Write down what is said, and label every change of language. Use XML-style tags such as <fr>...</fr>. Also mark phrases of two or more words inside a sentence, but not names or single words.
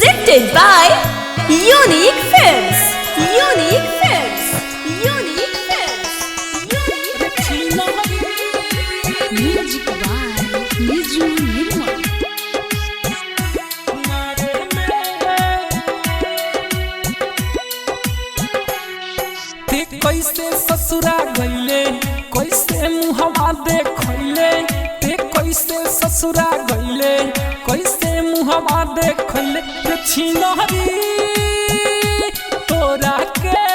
<en>Presented by Unique Films. Unique Films. Unique Films. Music by Niju Nirmal.</en> <bho>ते कैसे ससुरा गईले कैसे मुहवा देखले ते कैसे ससुरा गईले कैसे मुहवा देखले छिनहरी तोरा के</bho>